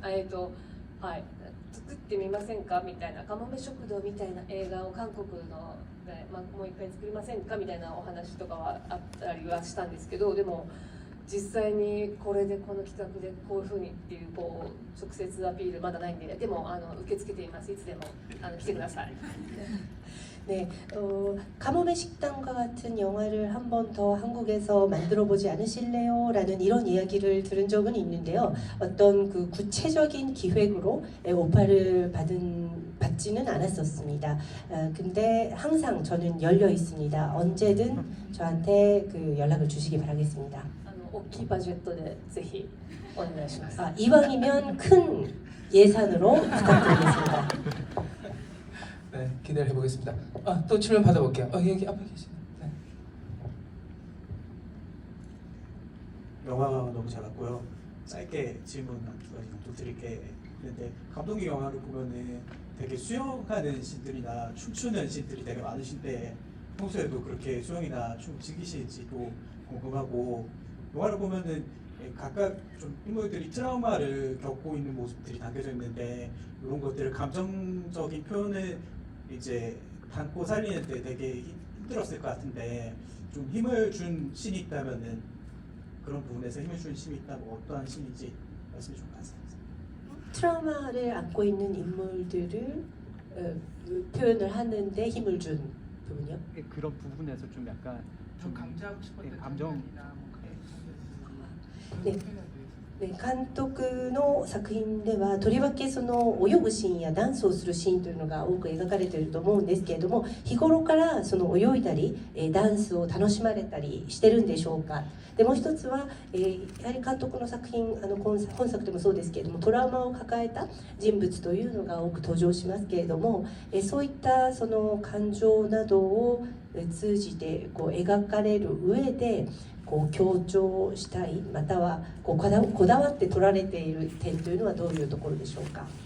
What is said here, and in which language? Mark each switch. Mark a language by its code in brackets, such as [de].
[ja] はい作ってみませんかみたいなかもめ食堂みたいな映画を韓国ので、もう一回作りませんかみたいなお話とかはあったりはしたんですけどでも実際にこれでこの企画でこういうふうにっていうこう直接アピールまだないんで、でも受け付けています。いつでも来てください。 [ko] 네, 가뭄의 식당과 같은 영화를 한 번 더 한국에서 만들어 보지 않으실래요? 라는 이런 이야기를 들은 적은 있는데요. 어떤 그 구체적인 기획으로 오파를 받지는 않았었습니다. 근데 항상 저는 열려 있습니다. 언제든 저한테 그 연락을 주시기 바라겠습니다. [ja] 大きいバジェットでぜひお願いします。 [ko] 이왕이면 큰 예산으로 부탁드리겠습니다. 네, 기대를 해보겠습니다. 또 질문 받아볼게요. 여기 앞에 계시네. 네. 영화 너무 잘 봤고요. 짧게 질문 한 두 가지 정도 드릴게 있는데, 감독님 영화를 보면은 되게 수영하는 씬들이나 춤추는 씬들이 되게 많으신데 평소에도 그렇게 수영이나 춤 즐기시는지도 궁금하고, 영화를 보면은 각각 좀 인물들이 트라우마를 겪고 있는 모습들이 담겨져 있는데 이런 것들을 감정적인 표현을 이제 담고 살리는 데 되게 힘들었을 것 같은데, 좀 힘을 준 씬이 있다면은 그런 부분에서 힘을 준 씬이 있다면 어떠한 씬인지 말씀해 주면 감사합니다. 트라우마를 안고 있는 인물들을 표현을 하는데 힘을 준 부분이요? 그런 부분에서 좀 약간 좀 감정하고 싶었던 감정 장면이나 뭐 그런 네. [ja] 네, 監督の作品ではとりわけその泳ぐシーンやダンスをするシーンというのが多く描かれていると思うんですけれども、日頃からその泳いだりダンスを楽しまれたりしてるんでしょうか。でもう一つは、やはり監督の作品本作でもそうですけれども、トラウマを抱えた人物というのが多く登場しますけれども、そういったその感情などを通じてこう描かれる上でこう強調したい、またはこうこだわって撮られている点というのはどういうところでしょうか。